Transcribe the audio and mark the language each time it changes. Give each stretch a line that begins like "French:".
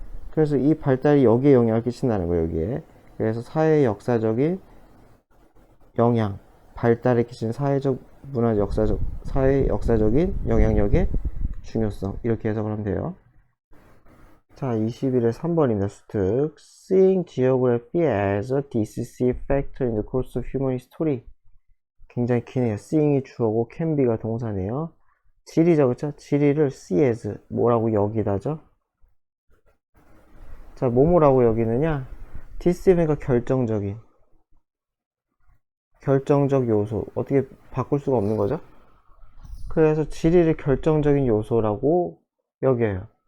Korean: 그래서 이 발달이 여기에 영향을 끼친다는 거예요, 여기에. 그래서 사회 역사적인 영향, 발달에 끼치는 사회적, 문화 역사적, 사회 역사적인 영향력의 중요성. 이렇게 해석을 하면 돼요. 자, 21의 3번입니다. 수특.
English: Seeing geography as a decisive factor in the course of human history.
Korean: 굉장히 기네요. seeing이 주어고 can be가 동사네요. 지리죠, 그쵸? 지리를
English: see as
Korean: 뭐라고 여기다죠? 자, 뭐라고 여기느냐? decisive가 결정적 요소. 어떻게 바꿀 수가 없는 거죠? 그래서 지리를 결정적인 요소라고 여겨요.